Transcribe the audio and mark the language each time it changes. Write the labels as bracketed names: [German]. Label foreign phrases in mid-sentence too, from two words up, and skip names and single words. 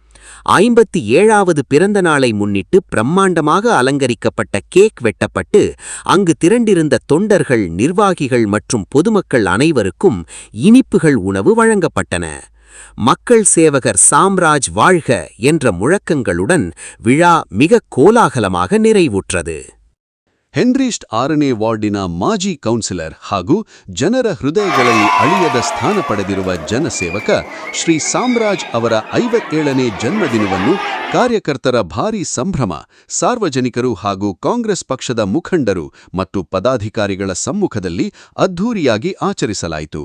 [Tamil] 57வது பிறந்த நாளை முன்னிட்டு பிரம்மாண்டமாக அலங்கரிக்கப்பட்ட கேக் வெட்டப்பட்டு அங்கு திரண்டிருந்த தொண்டர்கள், நிர்வாகிகள் மற்றும் பொதுமக்கள் அனைவருக்கும் இனிப்புகள் உணவு வழங்கப்பட்டன. மக்கள் சேவகர் சாம்ராஜ் வாழ்க என்ற முழக்கங்களுடன் விழா மிக கோலாகலமாக நிறைவுற்றது. [Kannada] ಹೆನ್ರೀಸ್ಟ್ 6ನೇ ವಾರ್ಡಿನ ಮಾಜಿ ಕೌನ್ಸಿಲರ್ ಹಾಗೂ ಜನರ ಹೃದಯಗಳಲ್ಲಿ ಅಳಿಯದ ಸ್ಥಾನ ಪಡೆದಿರುವ ಜನಸೇವಕ ಶ್ರೀ ಸಾಮ್ರಾಜ್ ಅವರ 57ನೇ ಜನ್ಮದಿನವನ್ನು ಕಾರ್ಯಕರ್ತರ ಭಾರೀ ಸಂಭ್ರಮ, ಸಾರ್ವಜನಿಕರು ಹಾಗೂ ಕಾಂಗ್ರೆಸ್ ಪಕ್ಷದ ಮುಖಂಡರು ಮತ್ತು ಪದಾಧಿಕಾರಿಗಳ ಸಮ್ಮುಖದಲ್ಲಿ ಅದ್ಧೂರಿಯಾಗಿ ಆಚರಿಸಲಾಯಿತು.